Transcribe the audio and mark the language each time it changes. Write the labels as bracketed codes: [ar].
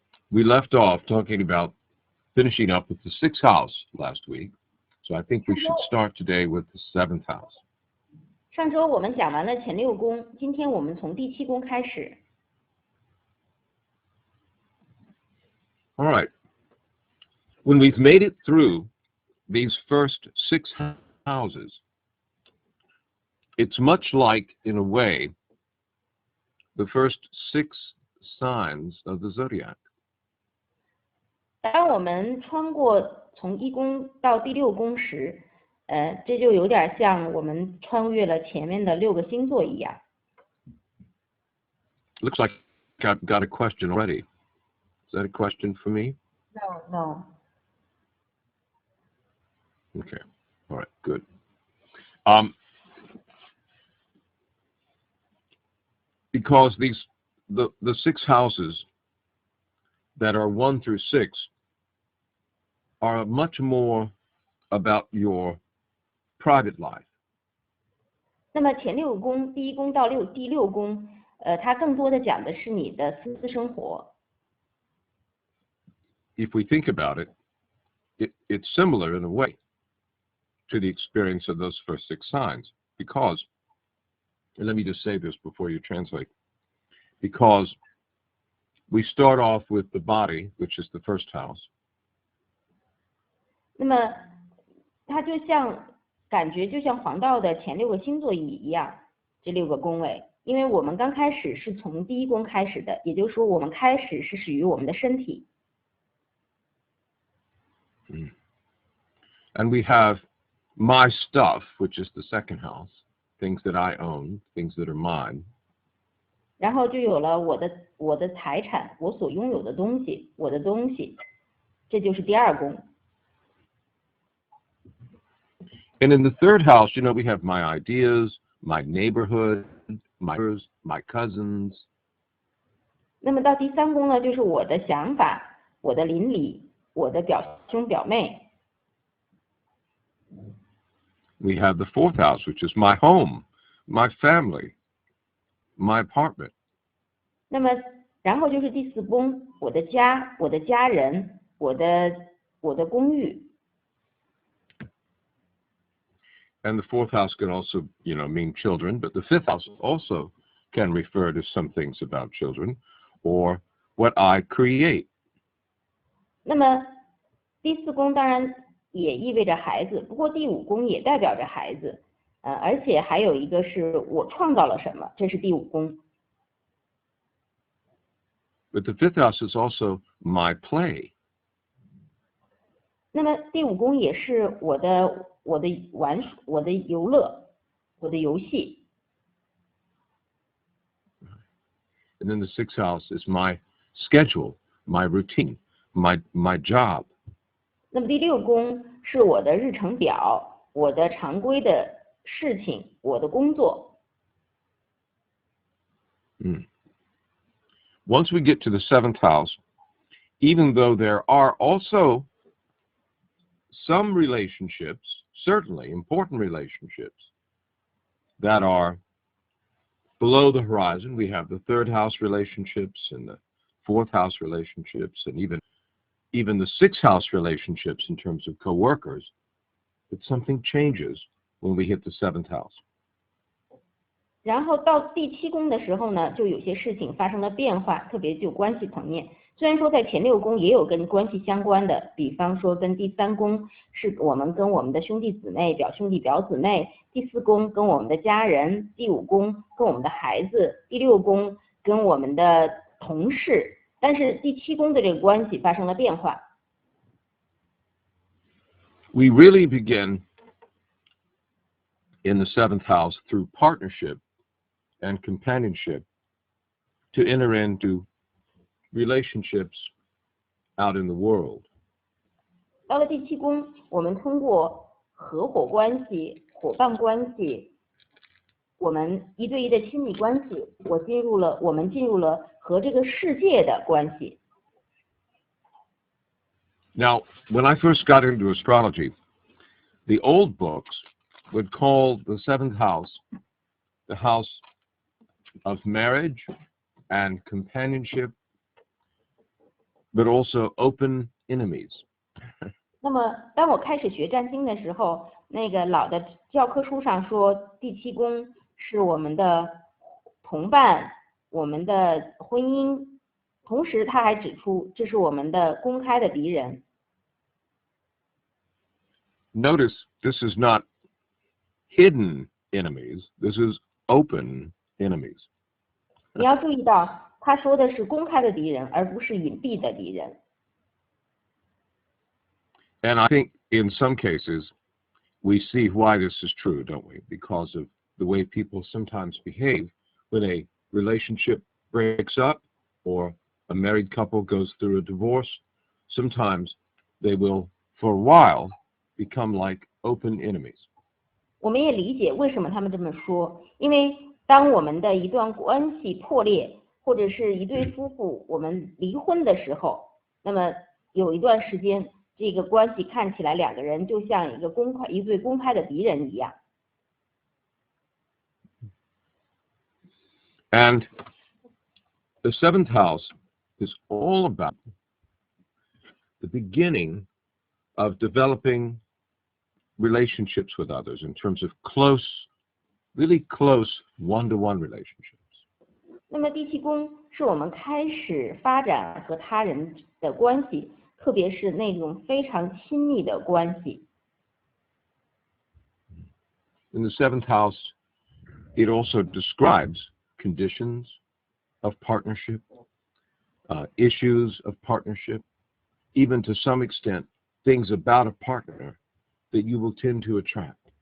[en] We left off talking about finishing up with the 6th house last week. So I think we should start today with the 7th house. [zh] 上周我们讲完了前6宫，今天我们从第7宫开始。 [en] All right. When we've made it through these first 6 houses, it's much like, in a way, the first 6 signs of the zodiac. [zh] 当我们穿过从1宫到第6宫时，这就有点像我们穿越了前面的6个星座一样。 [en] Looks like I've got a question already. Is that a question for me? No. Okay. All right. Good. Because the 6 houses that are 1 through 6 are much more about your private life. [zh] 那么前6宫，第1宫到第6宫，它更多的讲的是你的私生活。 [en] If we think about it, it's similar in a way to the experience of those first 6 signs, because, and let me just say this before you translate, because we start off with the body, which is the 1st house. [zh] 那么它感觉就像黄道的前6个星座一样，这6个宫位，因为我们刚开始是从第1宫开始的，也就是说我们开始是始于我们的身体。 [en] And we have my stuff, which is the 2nd house, things that I own, things that are mine. [zh] 然后就有了我的财产，我所拥有的东西，我的东西，这就是第2宫。 [en] And in the 3rd house, we have my ideas, my neighborhood, my cousins. [zh] 那么到第3宫呢，就是我的想法，我的邻里，我的表兄表妹。 [en] We have the 4th house, which is my home, my family, my apartment. [zh] 那么然后就是第4宫，我的家，我的家人，我的公寓。 [en] And the 4th house can also, mean children, but the 5th house also can refer to some things about children or what I create. [zh] 那么第4宫当然也意味着孩子，不过第5宫也代表着孩子，而且还有一个是我创造了什么，这是第5宫。 [en] But the 5th house is also my play. [zh] 那么第5宫也是我的游乐，我的游戏。 [en] And then the 6th house is my schedule, my routine, my job. [zh] 那么第6宫是我的日程表，我的常规的事情，我的工作。 [en] Once we get to the 7th house, even though there are also some relationships, certainly important relationships, that are below the horizon. We have the 3rd house relationships and the 4th house relationships and even the 6th house relationships in terms of co-workers. But something changes when we hit the 7th house. [zh] 然后到第7宫的时候呢，就有些事情发生了变化，特别就关系层面。虽然说在前6宫也有跟关系相关的，比方说跟第3宫是我们跟我们的兄弟姊妹、表兄弟表姊妹，第4宫跟我们的家人，第5宫跟我们的孩子，第6宫跟我们的同事，但是第7宫的这个关系发生了变化。 [en] We really begin in the 7th house through partnership and companionship to enter into relationships out in the world. [zh] 到了第7宫，我们通过合伙关系、伙伴关系，我们1对1的亲密关系，我们进入了和这个世界的关系。 [en] Now, when I first got into astrology, the old books would call the 7th house the house of marriage and companionship but also open enemies. [zh] 那么，当我开始学占星的时候，那个老的教科书上说，第七宫是我们的同伴，我们的婚姻，同时他还指出这是我们的公开的敌人。 [en] Notice this is not hidden enemies, this is open enemies. [zh] 你要注意到，他说的是公开的敌人，而不是隐蔽的敌人。 [en] And I think in some cases we see why this is true, don't we? Because of the way people sometimes behave when a relationship breaks up or a married couple goes through a divorce. Sometimes they will, for a while, become like open enemies. [zh] 我们也理解为什么他们这么说，因为当我们的一段关系破裂，或者是一对夫妇我们离婚的时候，那么有一段时间，这个关系看起来两个人就像一对公开的敌人一样。 [en] And the seventh house is all about the beginning of developing relationships with others in terms of close, really close one-to-one relationships. [zh] 那么第七宫是我们开始发展和他人的关系，特别是那种非常亲密的关系。 [en] In the seventh house, it also describes conditions of partnership, issues of partnership, even to some extent, things about a partner that you will tend to attract.